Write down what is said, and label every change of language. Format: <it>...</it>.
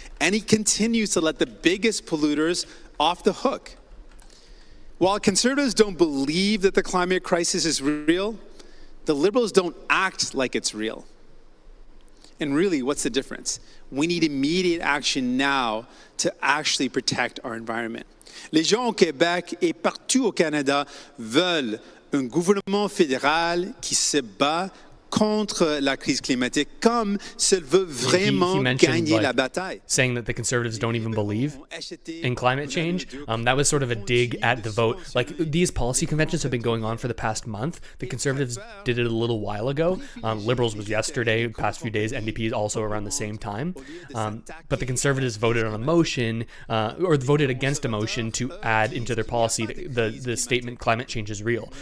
<en>And he continues to let the biggest polluters off the hook. While Conservatives don't believe that the climate crisis is real, the Liberals don't act like it's real. And really, what's the difference? We need immediate action now to actually protect our environment.</en> <fr>Les gens au Québec et partout au Canada veulent un gouvernement fédéral qui se bat contre la crise climatique, comme s'il veut vraiment gagner la bataille.</fr> <en>Saying that the Conservatives don't even believe in climate change. That was sort of a dig at the vote. Like, these policy conventions have been going on for the past month. The Conservatives did it a little while ago. Liberals was yesterday, past few days. NDP is also around the same time. But the Conservatives voted on a motion, or voted against a motion to add into their policy the statement climate change is real.</en>